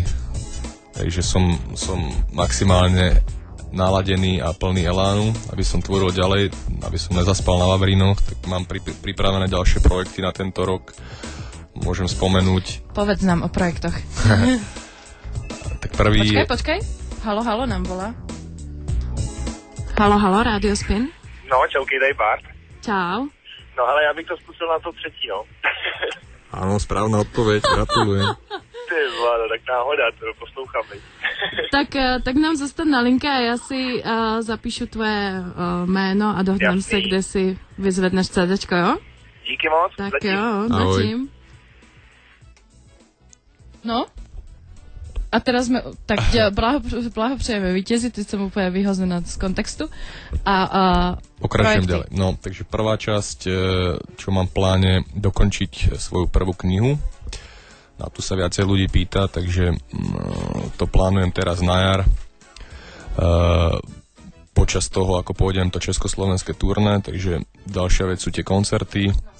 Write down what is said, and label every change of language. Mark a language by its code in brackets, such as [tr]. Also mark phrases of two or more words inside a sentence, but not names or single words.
[sk] Takže som maximálne naladený a plný elánu, aby som tvoril ďalej, aby som nezaspal na Vavrínoch, tak mám pripravené ďalšie projekty na tento rok. Môžem spomenúť. Povedz nám o projektoch. Tak prvý... Počkaj. Halo, nám volá. Halo, Radio Spin. No, čauky, daj Bart. Čau. [cs] No, ale já bych to zkusil na to třetí, no. [sk] Áno, správna odpoveď, gratulujem. [cs] Ty vláda, tak náhoda, to poslouchám. Tak [sk] nám zostaň na linke [cs] a já si zapíšu tvoje jméno a dohodneme se, kde si vyzvedneš CDčko, jo? Díky moc. Tak zatím. jo, zatím. No? A teraz jsme, tak blahopřejeme vítězi, teď jsem úplně vyhozená z kontextu. [sk] Pokračujem ďalej. No, takže prvá časť, čo mám v pláne, dokončiť svoju prvú knihu. Na tu sa viacej ľudí pýta, takže to plánujem teraz na jar. Počas toho, ako pôjdem to československé turné, takže ďalšia vec sú tie koncerty.